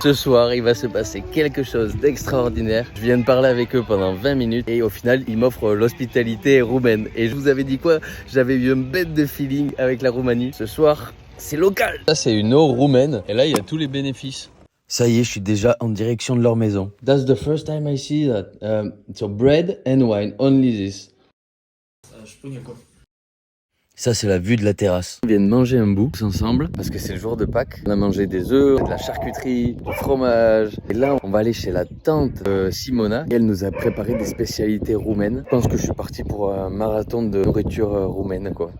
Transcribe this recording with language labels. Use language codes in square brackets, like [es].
[fr] Ce soir, il va se passer quelque chose d'extraordinaire. Je viens de parler avec eux pendant 20 minutes et au final, ils m'offrent l'hospitalité roumaine. Et je vous avais dit quoi? J'avais eu un bête de feeling avec la Roumanie. Ce soir, c'est local. Ça, c'est une eau roumaine et là, il y a tous les bénéfices. Ça y est, je suis déjà en direction de leur maison. [en] That's the first time I see that. So bread and wine, only this. [fr] Ça, c'est la vue de la terrasse. On vient de manger un bout tous ensemble parce que c'est le jour de Pâques. On a mangé des œufs, de la charcuterie, du fromage. Et là, on va aller chez la tante Simona. Elle nous a préparé des spécialités roumaines. Je pense que je suis parti pour un marathon de nourriture roumaine, quoi.